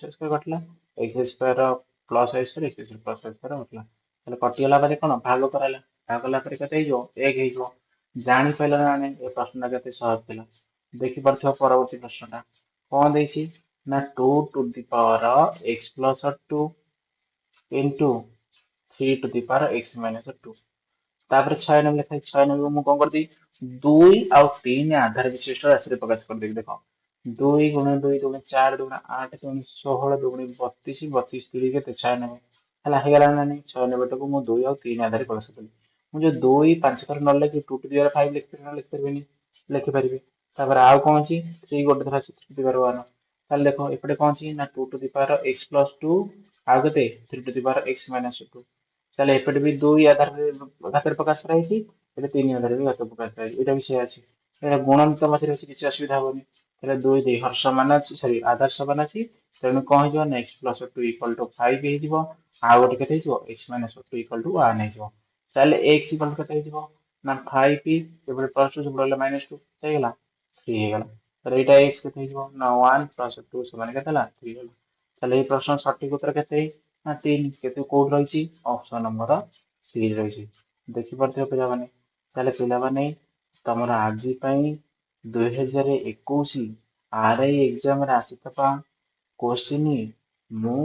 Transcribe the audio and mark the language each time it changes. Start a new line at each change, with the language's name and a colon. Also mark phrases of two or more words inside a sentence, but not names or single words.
English: y square
Odia: କଟିଲା,
English: x square plus y square x square plus y square
Odia: କଟିଲା, ତାହେଲେ କଟିଗଲା ପରେ କଣ ଭାଗ କରାହେଲା, ଭାଗ କଲା ପରେ କେତେ ହେଇଯିବ 1 ହେଇଯିବ, ଜାଣିପାରିଲ ନା ନାଇଁ ଏ ପ୍ରଶ୍ନଟା କେତେ ସହଜ ଥିଲା, ଦେଖିପାରୁଥିବ ପରବର୍ତ୍ତୀ ପ୍ରଶ୍ନଟା କଣ ଦେଇଛି ନା
English: 2 to the power x plus 2 into 3 to the power x minus 2,
Odia: ତାପରେ 6 ନମ୍ବର ଲେଖା ହେଇଛି, 6 ନମ୍ବର ମୁଁ କଣ କରିଦେବି 2 ଆଉ 3 ଆଧାର ବିଶିଷ୍ଟ ରାଶିରେ ପ୍ରକାଶ କରିଦେବି, ଦେଖ 2 ଗୁଣ 2 ଦୁଗୁଣେ 4 ଦୁଗୁଣେ 8 ଦୁଗୁଣେ 16 ଦୁଗୁଣେ 32 32 3 କେତେ 96 ହେଲା ହେଇଗଲା ନା ନାହିଁ 96 ଟାକୁ ମୁଁ 2 ଆଉ 3 ଆଧାରରେ କଳସ କଲି ମୁଁ ଯୋଉ 2 5 ଥର ନ ଲେଖି
English: 2 to the power 5
Odia: ଲେଖିପାରିବି ନା ଲେଖିପାରିବିନି ଲେଖିପାରିବି ତାପରେ ଆଉ କଣ ଅଛି 3 ଗୋଟେ ଥର ଅଛି
English: 3 to the power 1
Odia: ତାହେଲେ ଦେଖ ଏପଟେ କଣ ଅଛି ନା
English: 2 to the power x plus 2
Odia: ଆଉ କେତେ
English: 3 to the power x minus 2
Odia: ତାହେଲେ ଏପଟେ ବି 2 ଘାତରେ ପ୍ରକାଶ କରାଯାଇଛି ଏଠି 3 ଆଧାରରେ ବି ଘାତରେ ପ୍ରକାଶ କରାଯାଇଛି ଏଇଟା ବି ସେଇଆ ଅଛି ଏଇଟା ଗୁଣନ ମଝିରେ ଅଛି କିଛି ଅସୁବିଧା ହବନି ତାହେଲେ 2 2 ହର ସମାନ ଅଛି ସରି ଆଧାର ସମାନ ଅଛି ତେଣୁ କଣ ହେଇଯିବ ନା
English: x plus 2 equal to 5
Odia: ହେଇଯିବ ଆଉ ଗୋଟେ କେତେ ହେଇଯିବ
English: x minus 2 equal to 1
Odia: ହେଇଯିବ ତାହେଲେ x
English: equal to
Odia: କେତେ ହେଇଯିବ ନା 5 ଏପଟେ ପ୍ଲସ 2 ସେପଟେ ରହିଲା ମାଇନସ 2 ହେଇଗଲା 3 ହେଇଗଲା ତାହେଲେ ଏଇଟା x କେତେ ହେଇଯିବ ନା 1 plus 2 ସମାନ କେତେ ହେଲା 3 ହେଲା ତାହେଲେ ଏଇ ପ୍ରଶ୍ନ ସଠିକ ଉତ୍ତର କେତେ ନା 3 କେତେ କୋଉଠି ରହିଛି
English: option number C
Odia: ରହିଛି ଦେଖିପାରୁଥିବେ ପିଲାମାନେ ତାହେଲେ ପିଲାମାନେ ତମର ଆଜି ପାଇଁ 2021 ଆରଆଇ ଏକ୍ଜାମରେ ଆସିଥିବା କୋଶ୍ଚିନ୍ ମୁଁ